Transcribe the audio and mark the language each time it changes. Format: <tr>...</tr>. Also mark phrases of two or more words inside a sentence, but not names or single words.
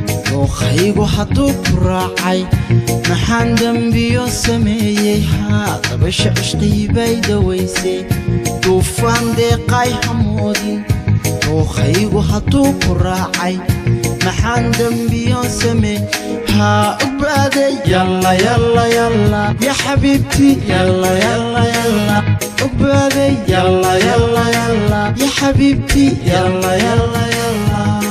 <so>Dookhaygu hadduu ku raacay, maxaan dambiyo sameeyey? Haa, dabaysha cishqihii bay dawaysay, duufaan deeqay hamoodin. Dookhaygu hadduu ku raacay, maxaan dambiyo sameeyey? Haa, u baaday.</so> <ar>يلا يلا يلا يا حبيبتي يلا يلا يلا,</ar> <so>u baaday.</so> <ar>يلا يلا يلا يا حبيبتي. يلا يلا يلا.</ar>